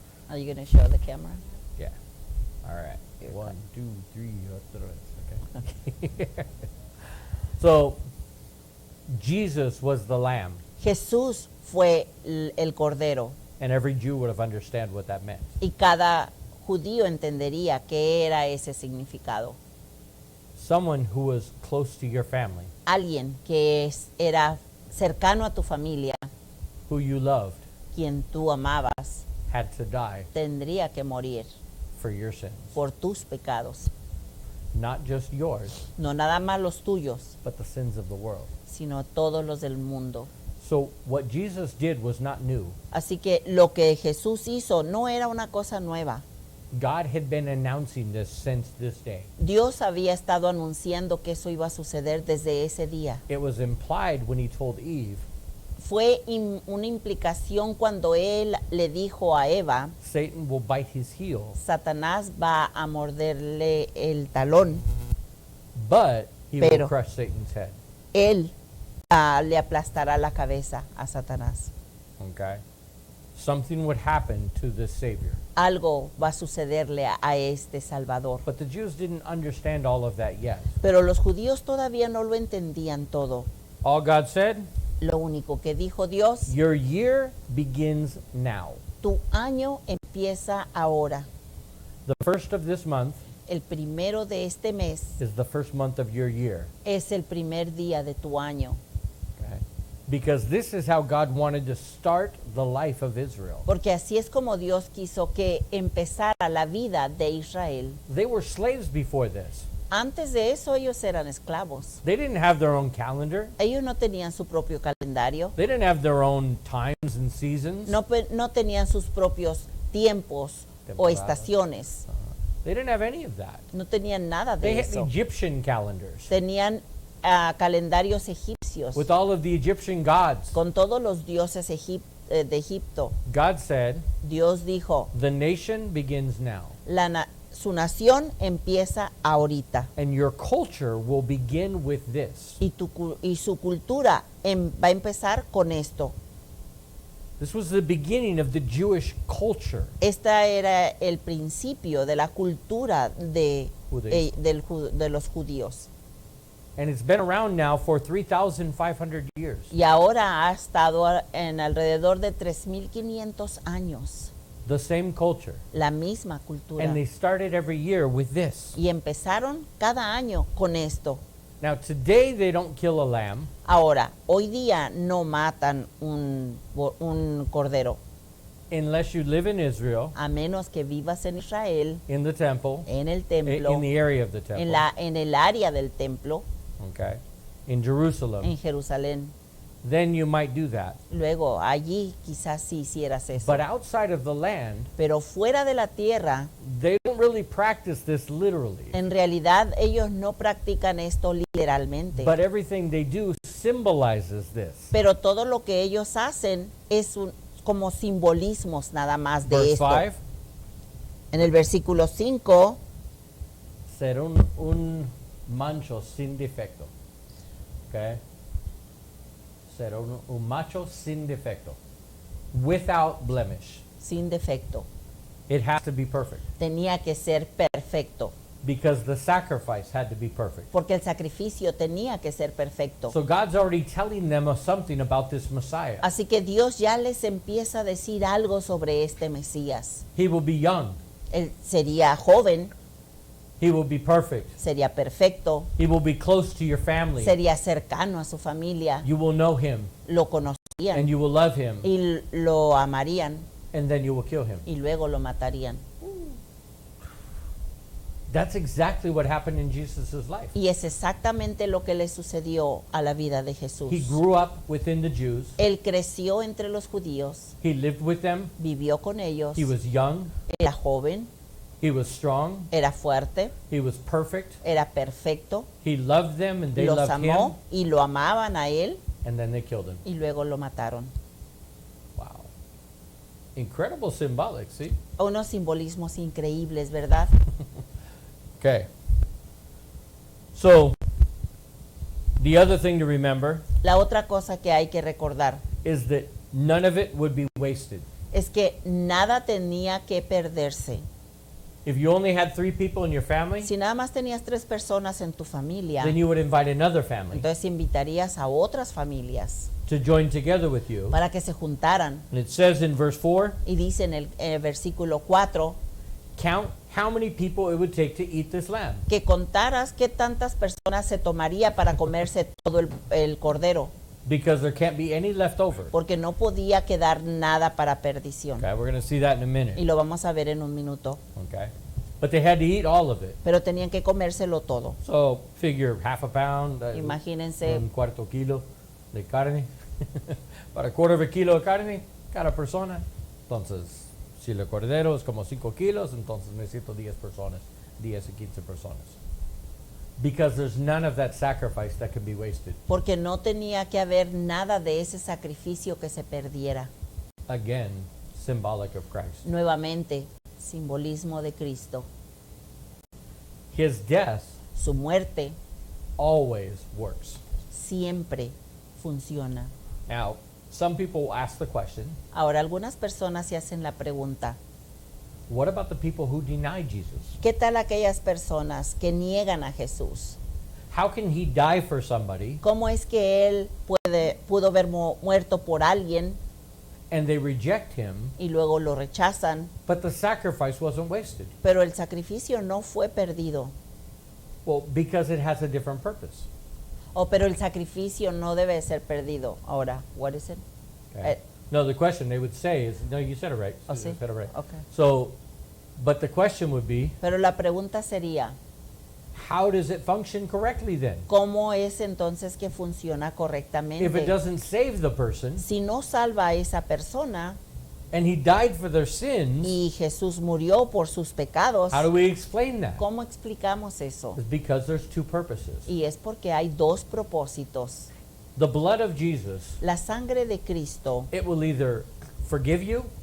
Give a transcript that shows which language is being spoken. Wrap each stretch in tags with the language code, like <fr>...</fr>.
<en>Are you going to show the camera? Yeah. All right. Here, 1, 2, 3,</en> <es>otra vez.</es> <en>Okay. So, Jesus was the Lamb,</en> <es>Jesús fue el Cordero</es> <en>and every Jew would have understand what that meant.</en> <es>y cada judío entendería qué era ese significado.</es> <en>Someone who was close to your family,</en> <es>Alguien que era cercano a tu familia,</es> <en>who you loved,</en> <es>quien tú amabas,</es> <en>had to die</en> <es>tendría que morir</es> <en>for your sins.</en> <es>por tus pecados.</es> <en>Not just yours,</en> <es>No nada más los tuyos,</es> <en>but the sins of the world.</en> <es>sino todos los del mundo.</es> <en>So what Jesus did was not new.</en> <es>Así que lo que Jesús hizo no era una cosa nueva.</es> <en>God had been announcing this since this day.</en> <es>Dios había estado anunciando que eso iba a suceder desde ese día.</es> <en>It was implied when he told Eve,</en> <es>Fue una implicación cuando él le dijo a Eva,</es> <en>Satan will bite his heel,</en> <es>Satanás va a morderle el talón.</es> <en>but he will</en> <es>Pero-</es> <en>crush Satan's head.</en> <es>Él le aplastará la cabeza a Satanás.</es> <en>Okay? Something would happen to this Savior.</en> <es>Algo va a sucederle a este Salvador.</es> <en>But the Jews didn't understand all of that yet.</en> <es>Pero los judíos todavía no lo entendían todo.</es> <en>All God said,</en> <es>Lo único que dijo Dios,</es> <en>your year begins now.</en> <es>tu año empieza ahora.</es> <en>The first of this month</en> <es>El primero de este mes</es> <en>is the first month of your year.</en> <es>es el primer día de tu año.</es> <en>Okay? Because this is how God wanted to start the life of Israel.</en> <es>Porque así es como Dios quiso que empezara la vida de Israel.</es> <en>They were slaves before this.</en> <es>Antes de eso ellos eran esclavos.</es> <en>They didn't have their own calendar.</en> <es>Ellos no tenían su propio calendario,</es> <en>They didn't have their own times and seasons.</en> <es>no tenían sus propios tiempos o Temporadas. estaciones.</es> <en>They didn't have any of that.</en> <es>No tenían nada</es> <en>They</en> <es>de</es> <en>had</en> <es>eso.</es> <en>Egyptian calendars</en> <es>Tenían calendarios egipcios</es> <en>with all of the Egyptian gods.</en> <es>con todos los dioses de Egipto.</es> <en>God said,</en> <es>Dios dijo,</es> <en>the nation begins now,</en> <es>su nación empieza ahorita</es> <en>and your culture will begin with this.</en> <es>y su cultura va a empezar con esto.</es> <en>This was the beginning of the Jewish culture.</en> <es>Esta era el principio de la cultura Judaísmo. de los judíos.</es> <en>And it's been around now for 3,500 years.</en> <es>Y ahora ha estado en alrededor de 3,500 años.</es> <en>The same culture.</en> <es>La misma cultura.</es> <en>And they started every year with this.</en> <es>Y empezaron cada año con esto.</es> <en>Now, today they don't kill a lamb.</en> <es>Ahora, hoy día no matan un cordero,</es> <en>Unless you live in Israel,</en> <es>a menos que vivas en Israel,</es> <en>in the temple,</en> <es>en el</es> <en>in</en> <es>templo,</es> <en>the area of the temple,</en> <es>en el área del templo,</es> <en>okay, in Jerusalem,</en> <es>en Jerusalén.</es> <en>then you might do that.</en> <es>Luego, allí quizás sí hicieras eso.</es> <en>But outside of the land,</en> <es>Pero fuera de la tierra,</es> <en>they don't really practice this literally.</en> <es>en realidad ellos no practican esto literalmente.</es> <en>But everything they do symbolizes this.</en> <es>Pero todo lo que ellos hacen es como simbolismos nada más de</es> <en>Verse</en> <es>esto.</es> <en>5,</en> <es>En el versículo 5, ser un macho sin defecto. Okay? Ser un macho sin defecto.</es> <en>Without blemish.</en> <es>sin defecto,</es> <en>It has to be perfect.</en> <es>tenía que ser perfecto,</es> <en>Because the sacrifice had to be perfect.</en> <es>porque el sacrificio tenía que ser perfecto.</es> <en>So God's already telling them something about this Messiah.</en> <es>Así que Dios ya les empieza a decir algo sobre este Mesías.</es> <en>He will be young.</en> <es>Él sería joven,</es> <en>He will be perfect.</en> <es>sería perfecto,</es> <en>He will be close to your family.</en> <es>sería cercano a su familia,</es> <en>You will know him</en> <es>lo</es> <en>and</en> <es>conocerían</es> <en>you will love him</en> <es>y lo amarían</es> <en>and then you will kill him.</en> <es>y luego lo matarían.</es> <en>That's exactly what happened in Jesus' life.</en> <es>Y es exactamente lo que le sucedió a la vida de Jesús.</es> <en>He grew up within the Jews.</en> <es>Él creció entre los judíos,</es> <en>He lived with them.</en> <es>vivió con ellos,</es> <en>He was young.</en> <es>era joven,</es> <en>He was strong.</en> <es>era fuerte,</es> <en>He was perfect.</en> <es>era perfecto,</es> <en>He loved them and they</en> <es>los</es> <en>loved</en> <es>amó</es> <en>him.</en> <es>y lo amaban a él</es> <en>And then they killed him.</en> <es>y luego lo mataron.</es> <en>Wow. Incredible symbolic, see?</en> <es>Unos simbolismos increíbles, ¿verdad?</es> <en>Okay. So, the other thing to remember</en> <es>La otra cosa que hay que recordar</es> <en>is that none of it would be wasted.</en> <es>es que nada tenía que perderse.</es> <en>If you only had 3 people in your family,</en> <es>Si nada más tenías 3 personas en tu familia,</es> <en>then you would invite another family</en> <es>entonces invitarías a otras familias</es> <en>to join together with you.</en> <es>para que se juntaran.</es> <en>And it says in verse 4,</en> <es>Y dice en el versículo 4</es> <en>count how many people it would take to eat this lamb.</en> <es>que contaras qué tantas personas se tomaría para comerse todo el cordero,</es> <en>Because there can't be any left over.</en> <es>porque no podía quedar nada para perdición.</es> <en>Okay, we're going to see that in a</en> <es>Y</es> <en>minute.</en> <es>lo vamos a ver en un minuto.</es> <en>Okay. But they had to eat all of it.</en> <es>Pero tenían que comérselo todo.</es> <en>So figure half a pound,</en> <es>Imagínense. un cuarto kilo de carne. Para</es> <en>quarter of a kilo</en> <es>de carne, cada persona. Entonces, si el cordero es como 5 kilos, entonces necesito 10 personas, 10 y 15 personas.</es> <en>Because there's none of that sacrifice that can be wasted.</en> <es>Porque no tenía que haber nada de ese sacrificio que se perdiera.</es> <en>Again, symbolic of Christ.</en> <es>Nuevamente, simbolismo de Cristo.</es> <en>His death</en> <es>Su muerte</es> <en>always works.</en> <es>siempre funciona.</es> <en>Now, some people ask the question,</en> <es>Ahora, algunas personas se hacen la pregunta,</es> <en>what about the people who deny Jesus?</en> <es>¿qué tal aquellas personas que niegan a Jesús?</es> <en>How can he die for somebody</en> <es>¿Cómo es que Él pudo haber muerto por alguien</es> <en>and they reject him,</en> <es>y luego lo rechazan,</es> <en>but the sacrifice wasn't wasted?</en> <es>pero el sacrificio no fue perdido?</es> <en>Well, because it has a different purpose.</en> <es>Pero el sacrificio no debe ser perdido.</es> <en>Ahora, what is it? Okay? No, the question they would say is, no, you said it right. Oh, You</en> <es>sí?</es> <en>said it right. Okay. So, but the question would be,</en> <es>Pero la pregunta sería,</es> <en>how does it function correctly then?</en> <es>¿Cómo es entonces que funciona</es> <en>If it</en> <es>correctamente?</es> <en>doesn't save the person</en> <es>Si no salva a esa persona</es> <en>and he died for their sins,</en> <es>y Jesús murió por sus pecados,</es> <en>how do we explain that?</en> <es>¿cómo explicamos eso?</es> <en>It's because there's two purposes.</en> <es>Y es porque hay dos propósitos.</es> <en>The blood of Jesus,</en> <es>La sangre de Cristo</es> <en>it will either forgive you</en>